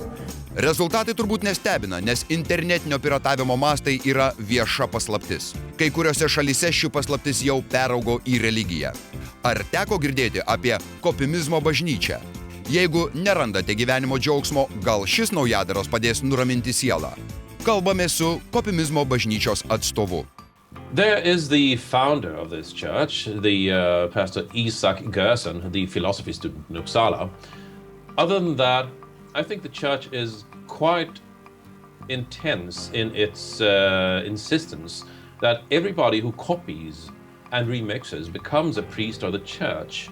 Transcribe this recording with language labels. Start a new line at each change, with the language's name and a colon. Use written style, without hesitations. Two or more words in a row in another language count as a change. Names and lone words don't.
Lithuanian: Rezultatai turbūt nestebina, nes internetinio piratavimo mastai yra vieša paslaptis. Kai kuriuose šalyse ši paslaptis jau peraugo į religiją. Ar teko girdėti apie kopimizmo bažnyčią? Jeigu nerandate gyvenimo džiaugsmo, gal šis naujadaras padės nuraminti sielą. Kalbame su kopimizmo bažnyčios atstovu.
English: There is the founder of this church, the Pastor Isak Gerson, the philosophy student in Uppsala. Other than that, I think the church is quite intense in its insistence that everybody who copies and remixes becomes a priest of the church.